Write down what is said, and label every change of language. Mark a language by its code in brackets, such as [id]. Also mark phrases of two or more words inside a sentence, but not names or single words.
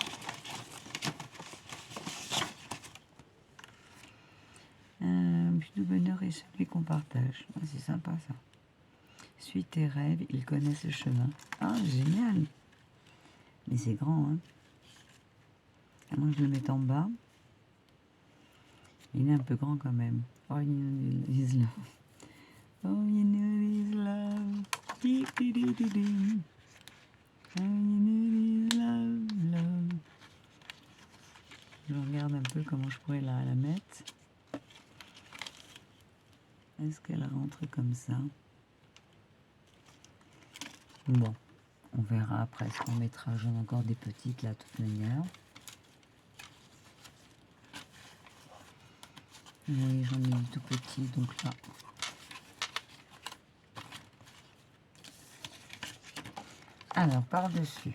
[fr] Le bonheur est celui qu'on partage. Ah, c'est sympa ça. Suis tes rêves, ils connaissent le chemin. Ah, génial. Mais c'est grand, hein. À moins que je le mette en bas. Il est un peu grand quand même. [en] Oh, you know his love. Oh, you know his love. Di, di, di, di, di. Oh, you know his love, love. [fr] Je regarde un peu comment je pourrais la mettre. Est-ce qu'elle rentre comme ça? Bon, on verra après ce qu'on mettra. J'en ai encore des petites là, de toute manière. Oui, j'en ai une tout petit, donc là, Alors, par-dessus.